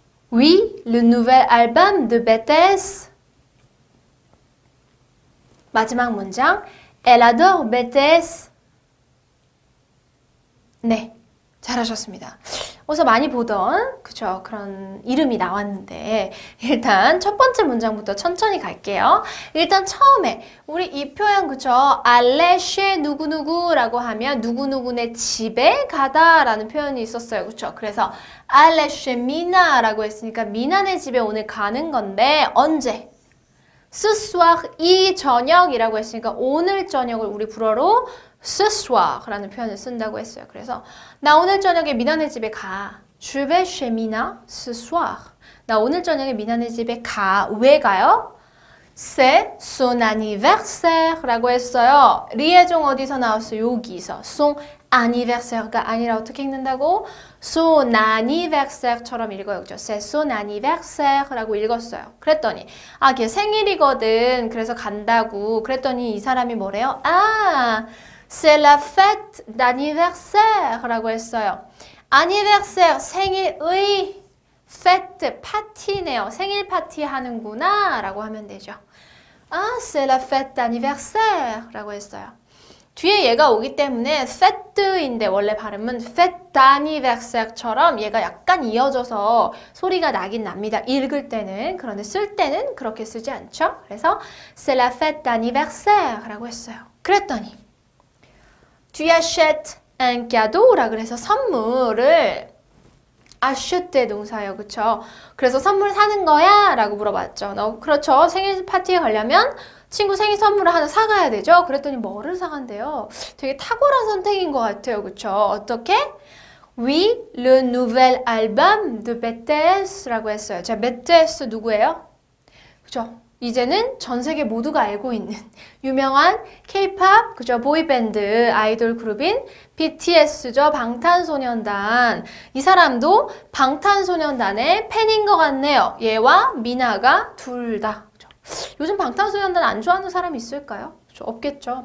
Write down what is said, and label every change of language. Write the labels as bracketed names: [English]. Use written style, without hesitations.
[French] Oui, le nouvel album de BTS. [Korean] 마지막 문장 [French] Elle adore BTS. [Korean] 네, 잘하셨습니다. 어디서 많이 보던 그쵸 그런 이름이 나왔는데 일단 첫 번째 문장부터 천천히 갈게요. 일단 처음에 우리 이 표현 그쵸 aller chez 누구누구라고 하면 누구누구네 집에 가다 라는 표현이 있었어요. 그쵸? 그래서 [French] aller chez Mina [Korean] 라고 했으니까 미나네 집에 오늘 가는 건데 언제? [French] Ce soir [Korean] 이 저녁이라고 했으니까 오늘 저녁을 우리 불어로 ce soir라는 표현을 쓴다고 했어요. 그래서 나 오늘 저녁에 미나네 집에 가. [French] Je vais chez Mina ce soir. [Korean] 나 오늘 저녁에 미나네 집에 가. 왜 가요? [French] C'est son anniversaire [Korean] 라고 했어요. 리에종 어디서 나왔어요? 여기서. [French] son anniversaire [Korean] 가 아니라 어떻게 읽는다고? son anniversaire처럼 읽어요. 그죠? [French] C'est son anniversaire [Korean] 라고 읽었어요. 그랬더니 걔 생일이거든. 그래서 간다고. 그랬더니 이 사람이 뭐래요? [French] C'est la fête d'anniversaire [Korean] 라고 했어요. anniversaire, 생일의 fête, 파티네요. 생일 파티 하는구나 라고 하면 되죠. [French] c'est la fête d'anniversaire [Korean] 라고 했어요. 뒤에 얘가 오기 때문에 fête인데 원래 발음은 [French] fête d'anniversaire [Korean] 처럼 얘가 약간 이어져서 소리가 나긴 납니다. 읽을 때는. 그런데 쓸 때는 그렇게 쓰지 않죠. 그래서 [French] c'est la fête d'anniversaire [Korean] 라고 했어요. 그랬더니 [French] Tu achètes un cadeau [Korean] 라 그래서 선물을 acheter 동사예요. 그쵸? 그래서 선물 사는 거야? 라고 물어봤죠. 그렇죠. 생일 파티에 가려면 친구 생일 선물을 하나 사가야 되죠. 그랬더니 뭐를 사간대요? 되게 탁월한 선택인 것 같아요. 그쵸? 어떻게? [French] Oui, le nouvel album de BTS [Korean] 라고 했어요. 자, BTS 누구예요? 그쵸? 이제는 전 세계 모두가 알고 있는 유명한 K-pop, 그죠? 보이밴드 아이돌 그룹인 BTS죠. 방탄소년단. 이 사람도 방탄소년단의 팬인 것 같네요. 얘와 미나가 둘 다. 그죠? 요즘 방탄소년단 안 좋아하는 사람이 있을까요? 그죠? 없겠죠.